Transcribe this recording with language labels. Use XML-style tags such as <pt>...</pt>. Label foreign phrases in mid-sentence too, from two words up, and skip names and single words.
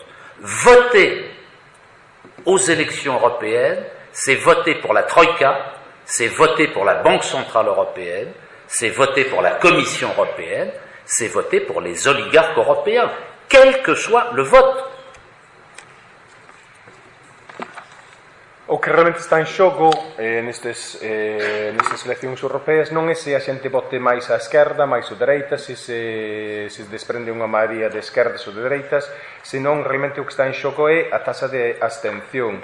<fr>Voter aux élections européennes, c'est voter pour la Troïka, c'est voter pour la Banque centrale européenne, c'est voter pour la Commission européenne, c'est voter pour les oligarques européens, quel que soit le vote.</fr> <gl>O que realmente está en xogo nestes eleccións europeas non é se a xente vote máis á esquerda, máis á dereita, se desprende unha maioría de esquerdas ou de dereitas, senón realmente o que está en xogo é a taxa de abstención.</gl>